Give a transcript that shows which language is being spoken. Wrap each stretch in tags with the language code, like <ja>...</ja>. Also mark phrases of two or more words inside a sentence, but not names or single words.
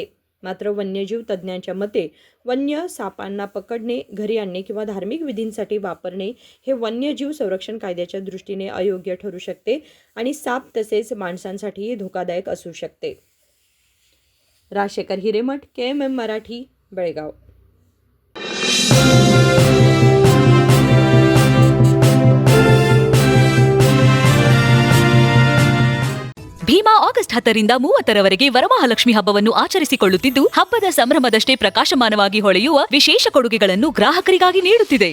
<mr>मात्र वन्यजीव तज्ज्ञांच्या मते वन्य सापांना पकडणे, घरी आणणे किंवा धार्मिक विधींसाठी वापरणे हे वन्यजीव संरक्षण कायद्याच्या दृष्टीने अयोग्य ठरू शकते आणि साप तसेच माणसांसाठीही धोकादायक असू शकते. राजशेखर हिरेमठ, KMM मराठी, बेळगाव.</mr> <kn>ಭೀಮಾ ಆಗಸ್ಟ್ 10ರಿಂದ 30ರವರೆಗೆ ವರಮಹಾಲಕ್ಷ್ಮಿ ಹಬ್ಬವನ್ನು ಆಚರಿಸಿಕೊಳ್ಳುತ್ತಿದ್ದು, ಹಬ್ಬದ ಸಂಭ್ರಮದಷ್ಟೇ ಪ್ರಕಾಶಮಾನವಾಗಿ ಹೊಳೆಯುವ ವಿಶೇಷ ಕೊಡುಗೆಗಳನ್ನು ಗ್ರಾಹಕರಿಗಾಗಿ ನೀಡುತ್ತಿದೆ.</kn>